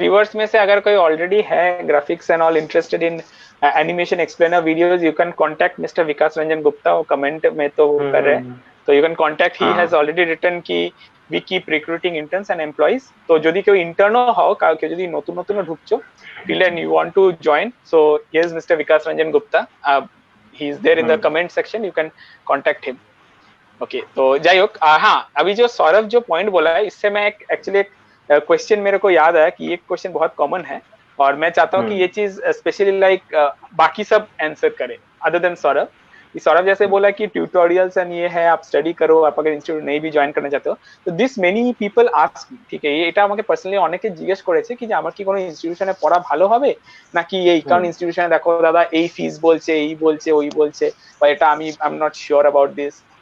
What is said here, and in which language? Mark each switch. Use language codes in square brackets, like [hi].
[en] viewers [hi] में से अगर कोई [en] Already है graphics and all interested in animation explainer videos, you can contact mister Vikas Ranjan Gupta. [hi] वो कमेंट में तो वो कर रहे हैं, तो [en] you can contact, he has already written कि we keep recruiting interns and employees, [bn] তো যদি কেউ ইন্টার্নও হও, কাউকে যদি নতুন নতুন ঢুকছো [en] feel and you want to join, so here's Mr. Vikas Ranjan Gupta, he is there in the comment section, you can contact him. [hi] Okay, तो जाई होक, हाँ अभी जो सौरभ जो पॉइंट बोला है, इससे मैं एक्चुअली एक क्वेश्चन मेरे को याद आया कि ये क्वेश्चन बहुत कॉमन है, और मैं चाहता हूँ कि ये चीज स्पेशली लाइक बाकी सब आंसर करें [en] other than [hi] सौरभ। सौरभ जैसे बोला कि ट्यूटोरियल्स एंड ये है, आप स्टडी करो, आप अगर इंस्टीट्यूट नहीं भी জয়েন करना चाहते हो, तो [en] this many people ask me, [bn] ঠিক আছে, এটা আমাকে পার্সোনালি অনেকে জিজ্ঞেস করেছে কি যে আমার কি কোনো ইনস্টিটিউশনে পড়া ভালো হবে নাকি এই, কারণ ইনস্টিটিউশনে দেখো দাদা এই ফিস বলছে, এই বলছে, ওই বলছে, বা এটা আমি [en] I am not sure about this.